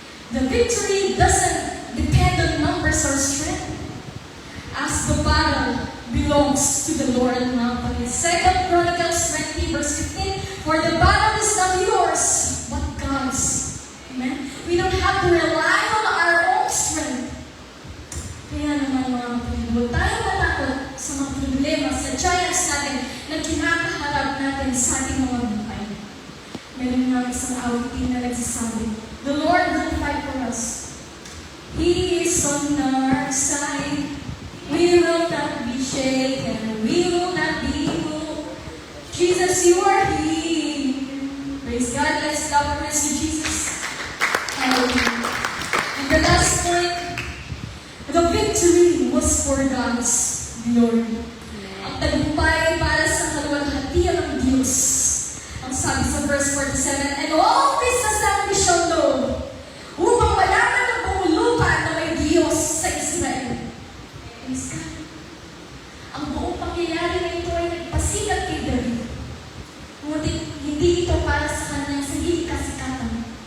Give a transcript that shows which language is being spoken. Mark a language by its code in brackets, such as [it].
[en] The victory doesn't depend on numbers or strength, as the battle belongs to the Lord. Now, 2 Chronicles 20 verse 15, "For the battle is not yours, but God's." Amen? We don't have to rely on our own strength. [tl] Kaya naman mga kapatid, huwag tayo matakot sa mga problema, sa giants natin na kinakaharap natin sa ating mga buhay. Meron nga isang awitin na nagsasabi, [en] "The Lord will fight for us. He is on our side. We will not be shaken. We will not be moved. Jesus, you are here." Praise God. Let's love and praise you, Jesus. Hallelujah. And the last point, the victory was for God's glory. [tl] Ang tagumpay para sa kaluwalhatian ng Diyos. Ang sabi sa verse 47, [en] "And all this assembly shall know, [tl] upang malaman ng buong lupa na may Diyos sa Israel." [en] Praise God. [tl] Ang buong pangyayari na ito ay nagpasikat kay David. Ngunit hindi ito para sa kanyang sarili kasikatan.